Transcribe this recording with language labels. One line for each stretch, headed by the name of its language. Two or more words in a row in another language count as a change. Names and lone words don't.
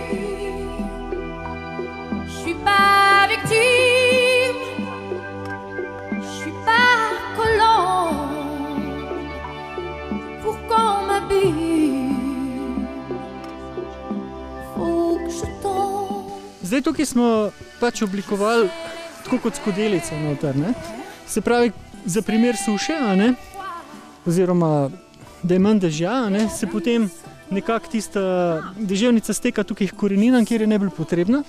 French: Je suis pas victime, je suis pas colon pour qu'on m'habille. Faut que je tombe.
Slovenian: Zdaj tukaj smo pač oblikovali tako kot skodelico noter, ne? Se pravi, za primer suše, a ne? Oziroma, da je manj dežja, a ne? Se potem nekako tista deževnica steka tukaj k koreninam, kjer je najbolj potrebna.